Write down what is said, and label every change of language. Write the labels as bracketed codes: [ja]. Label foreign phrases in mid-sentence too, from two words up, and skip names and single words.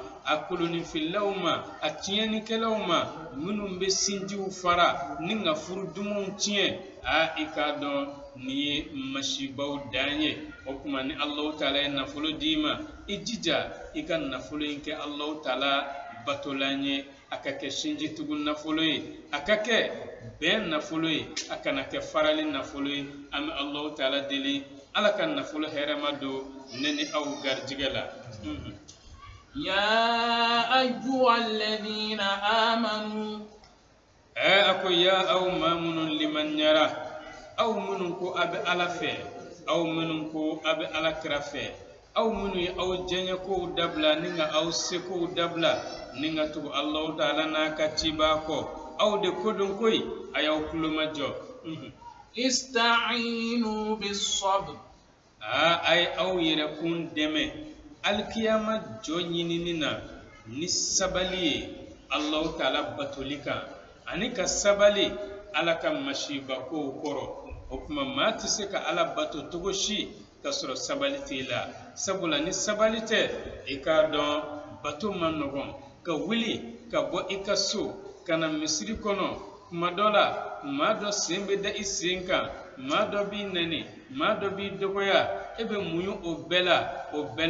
[bm] a kolonifilaw ma a tiɲɛnikɛlaw ma minnu bɛ sinjiw fara ni ka furudumanw tiɲɛ i k'a dɔn nin ye masibaw dan ye o tuma ni Alahu Taala ye nafolo d'i ma i jija i ka nafolo in kɛ Alahu Taala batolan ye a ka kɛ sinji tugu nafolo ye a ka kɛ bɛn nafolo ye a kana kɛ farali nafolo ye an bɛ Alahu Taala deli ala ka nafolo hɛrɛma don ne ni aw garijigɛ la [ar] يا أيها الذين آمنوا [bm] ako ya aw maa minnu limanyara aw minnu ko a bɛ ala fɛ aw minnu ko a bɛ alakira fɛ aw minnu ye aw diɲɛkow dabila ni ka aw sekow dabila ni ka tugu Alahu Taala n'a ka cibaa kɔ aw de ko dɔn koyi a y'aw kulomajɔ [ar] استعينوا بالصبر [bm] a ye aw yɛrɛkun dɛmɛ alikiyama jɔ ɲinini na ni sabali ye Alahu Taala batoli kan ani ka sabali ala ka masibakow kɔrɔ o tuma maa tɛ se ka ala bato cogo si ka sɔrɔ sabali t'i la sabula ni sabali tɛ i k'a dɔn bato man nɔgɔn ka wuli ka bɔ i ka so ka na misiri kɔnɔ kuma dɔ la maa dɔ sen bɛ da i sen kan maa dɔ b'i nɛni maa dɔ b'i dɔgɔya e bɛ muɲu o bɛɛ la